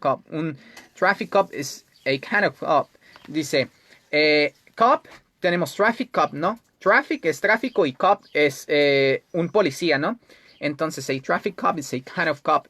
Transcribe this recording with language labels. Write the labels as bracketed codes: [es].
[es] Un [en] traffic cop is a kind of cop. [es] Dice, cop, tenemos traffic cop, ¿no? Traffic es tráfico y cop es un policía, ¿no? Entonces, [en] a traffic cop is a kind of cop.